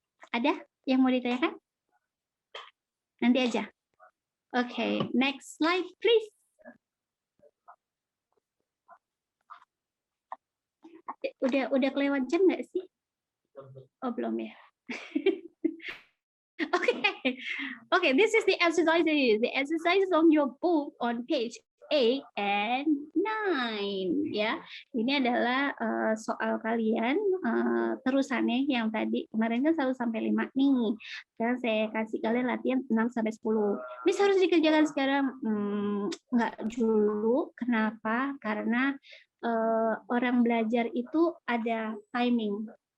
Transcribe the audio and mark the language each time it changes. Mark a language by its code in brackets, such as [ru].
[id] Ada yang mau ditanyakan? Nanti aja. [en] Oke, next slide please. [id] Udah kelewat jam nggak sih? Oh, belum ya. [en] Okay, this is the exercises. The exercises on your book on page 8 and 9 ya. [id] Ini adalah soal kalian terusannya yang tadi kemarin kan 1 sampai 5 nih. Sekarang saya kasih kalian latihan 6 sampai 10. Miss harus dikerjakan sekarang. nggak dulu. Kenapa? Karena orang belajar itu ada timing.